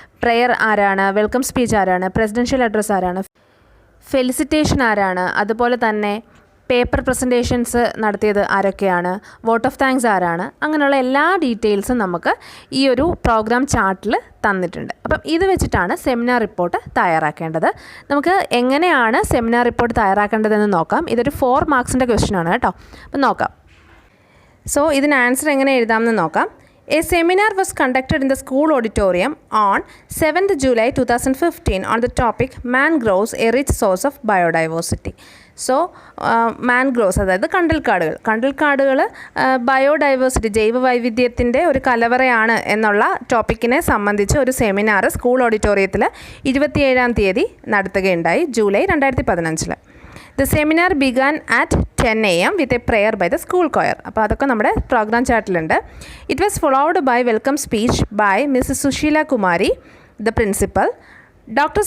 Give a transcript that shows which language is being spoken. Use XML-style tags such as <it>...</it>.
<ml>Prayer ആരാണ്, welcome speech ആരാണ്, presidential address ആരാണ്, ഫെലിസിറ്റേഷൻ ആരാണ്, അതുപോലെ തന്നെ പേപ്പർ പ്രസൻറ്റേഷൻസ് നടത്തിയത് ആരൊക്കെയാണ്, വോട്ട് ഓഫ് താങ്ക്സ് ആരാണ്, അങ്ങനെയുള്ള എല്ലാ ഡീറ്റെയിൽസും നമുക്ക് ഈ ഒരു പ്രോഗ്രാം ചാർട്ടിൽ തന്നിട്ടുണ്ട്. അപ്പം ഇത് വെച്ചിട്ടാണ് സെമിനാർ റിപ്പോർട്ട് തയ്യാറാക്കേണ്ടത്. നമുക്ക് എങ്ങനെയാണ് സെമിനാർ റിപ്പോർട്ട് തയ്യാറാക്കേണ്ടതെന്ന് നോക്കാം. ഇതൊരു 4 മാർക്സിൻ്റെ ക്വസ്റ്റ്യൻ ആണ് കേട്ടോ. അപ്പം നോക്കാം. സോ ഇതിന് ആൻസർ എങ്ങനെ എഴുതാമെന്ന് നോക്കാം.</ml> <en>A seminar was conducted in the school auditorium on 7th July 2015 on the topic Mangroves, a rich source of biodiversity.</en> <ml>So mangroves, അതായത് കണ്ടൽക്കാടുകൾ ബയോഡൈവേഴ്സിറ്റി, ജൈവവൈവിധ്യത്തിൻ്റെ ഒരു കലവറയാണ് എന്നുള്ള ടോപ്പിക്കിനെ സംബന്ധിച്ച് ഒരു സെമിനാർ സ്കൂൾ ഓഡിറ്റോറിയത്തിൽ 27-ാം തീയതി നടത്തുകയുണ്ടായി, July 2015.</ml> <en>The seminar began at 10 AM with a prayer by the school choir.</en> <ml>അപ്പോൾ അതൊക്കെ നമ്മുടെ programme ചാർട്ടിലുണ്ട്.</ml> <en>It was followed by welcome speech by Mrs. Sushila Kumari, the principal. Dr.</en>